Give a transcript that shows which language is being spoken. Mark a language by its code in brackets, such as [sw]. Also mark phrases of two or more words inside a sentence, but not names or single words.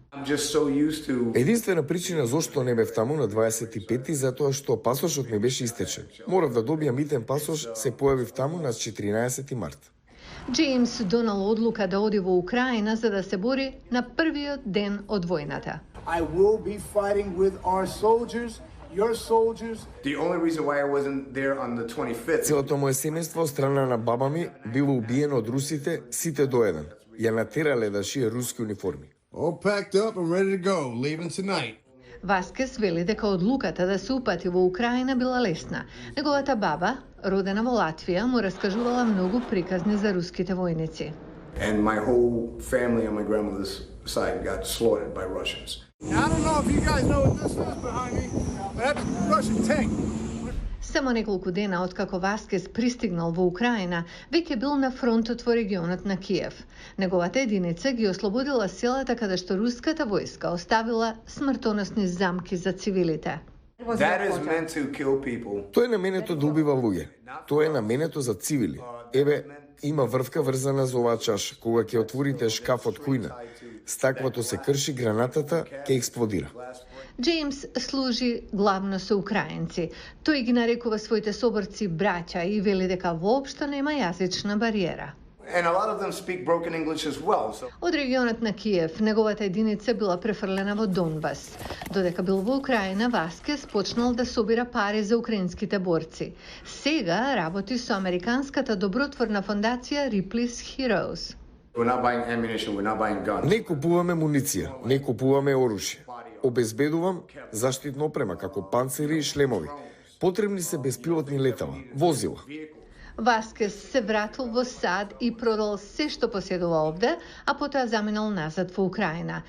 [mk] Единствена причина зошто не бев таму на 25-ти затоа што пасошот ми беше истечен. Морав да добијам итен пасош, се појавив таму на 14 март. Џејмс донал одлука да оди во Украина за да се бори на првиот ден од војната. [en] I will be fighting with our soldiers. Your soldiers. The only reason why I wasn't there on the 25th. [mk] Целото моје семејство од страна на баба ми било убиено од русите, сите до еден. Ја натерале да шие руски униформи. [en] All packed up and ready to go, leaving tonight. [mk] Васкес вели дека одлуката да се упати во Украина била лесна. Неговата баба, родена во Латвија, му раскажувала многу приказни за руските војници. [en] And my whole family on my grandmother's side got slaughtered by Russians. Now, I don't know if you guys know what this is behind me, but that's a Russian tank. [mk] Само неколку дена откако Васкес пристигнал во Украина, веќе бил на фронтот во регионот на Киев. Неговата единица ги ослободила селата каде што руската војска оставила смртоносни замки за цивилите. [en] That is meant to kill people. [mk] Тоа е наменето да убива луѓе. Тоа е наменето за цивили. Еве, има врвка врзана за оваа чаша. Кога ќе отворите шкафот кујна, стаквото се крши, гранатата ќе експлодира. Џејмс служи главно со украинци. Тој ги нарекува своите соборци браќа и вели дека воопшто нема јазична бариера. [en] And a lot of them speak broken English as well. So [mk] Од регионот на Киев, неговата единица била префрлена во Донбас. Додека бил во Украина, Васкес почнал да собира пари за украинските борци. Сега работи со американската добротворна фондација Ripley's Heroes. [en] we're not buying ammunition, we're not buying guns. [mk] Не купуваме муниција, не купуваме оружје. Обезбедувам заштитна опрема како панцири и шлемови. Потребни се беспилотни летала, возила. Васкес се вратил во САД и продал се што поседува овде, а потоа заминал назад во Украина.